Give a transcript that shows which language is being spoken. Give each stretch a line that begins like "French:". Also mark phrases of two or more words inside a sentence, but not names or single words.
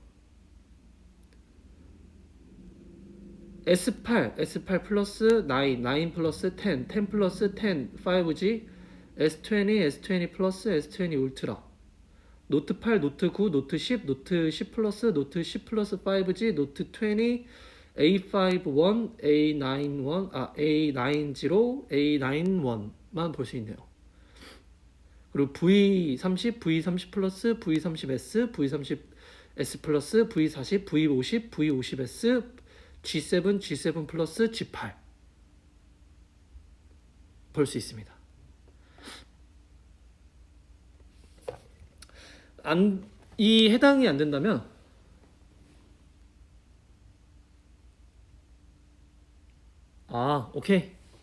Korean: S8 플러스 9 플러스 10 플러스 10 5G, S20 플러스 S20 울트라, 노트 8, 노트 9, 노트 10, 노트 10 플러스, 노트 10 플러스 5G, 노트 20, A51, A90, A90만 볼 수 있네요. 그리고 V30, V30 플러스, V30S, V30S 플러스, V40, V50, V50S, G7, G7 플러스, G8 볼 수 있습니다. 이 해당이 안 된다면 오케이.